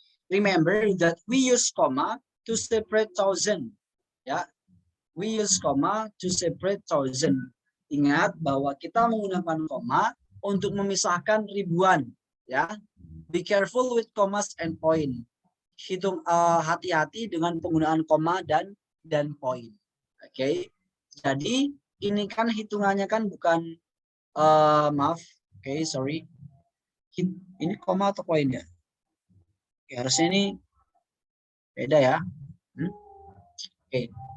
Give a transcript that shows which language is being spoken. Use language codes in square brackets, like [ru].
[en] Remember that we use comma to separate thousand. Ya, we use comma to separate thousand. [id] Ingat bahwa kita menggunakan koma untuk memisahkan ribuan. [en] Ya, be careful with commas and point. [id] Hati-hati dengan penggunaan koma dan point. Oke, jadi ini kan hitungannya kan bukan maaf. Oke, sorry. Ini koma atau poin ya? Oke, harusnya ini beda ya. Oke.